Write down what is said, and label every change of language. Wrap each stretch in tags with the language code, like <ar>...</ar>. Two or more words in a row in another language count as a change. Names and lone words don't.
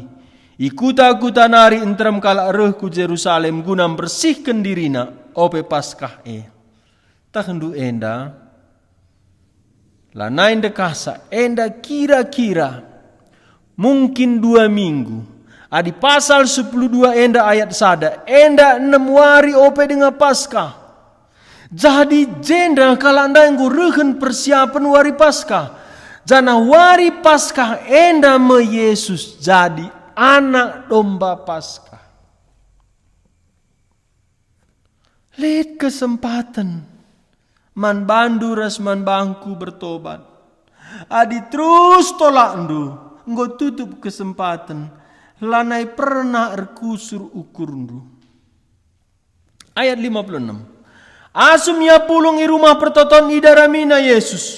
<btx>Ikuta-kuta nari entrem kala reh ku Jerusalem guna bersihkan dirina ope Paskah tahendu enda lanai dekasa enda kira-kira mungkin 2 minggu. Adi pasal 12 enda ayat sada enda 6 wari ope dengan Paskah. Jadi jenda kala anda yang rehen persiapan wari Paskah. Jana wari Paskah enda me Yesus jadi anak domba Paskah.</btx> <id>Lihat kesempatan.</id> <btx>Man bandu ras man bangku bertobat. Adi terus tolak ndu. Nggo tutup kesempatan. Lanai pernah erkusur ukur ndu. Ayat 56. Asum ia pulung i rumah pertoton idaramina Yesus.</btx>